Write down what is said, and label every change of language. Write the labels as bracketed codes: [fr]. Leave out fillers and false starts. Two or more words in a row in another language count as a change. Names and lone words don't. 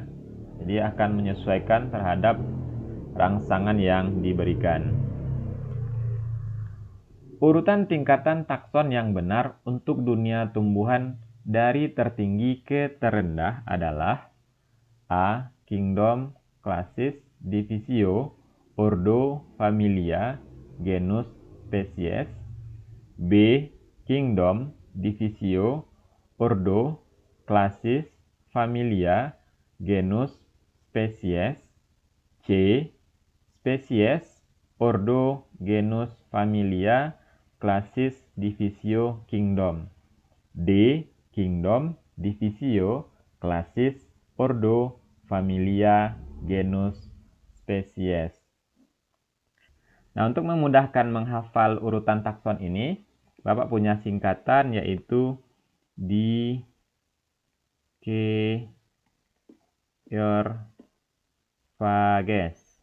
[id] Jadi akan menyesuaikan terhadap rangsangan yang diberikan. Urutan tingkatan takson yang benar untuk dunia tumbuhan dari tertinggi ke terendah adalah A. Kingdom, Classis, Divisio, Ordo, Familia, Genus, Species. B. Kingdom, Divisio, Ordo, Classis, Familia, Genus, Species. C. Species, Ordo, Genus, Familia, Classis, Divisio, Kingdom. D. Kingdom, Divisio, Classis, Ordo, Familia, Genus, Species. Nah, untuk memudahkan menghafal urutan takson ini, Bapak punya singkatan yaitu Dikeyorphages.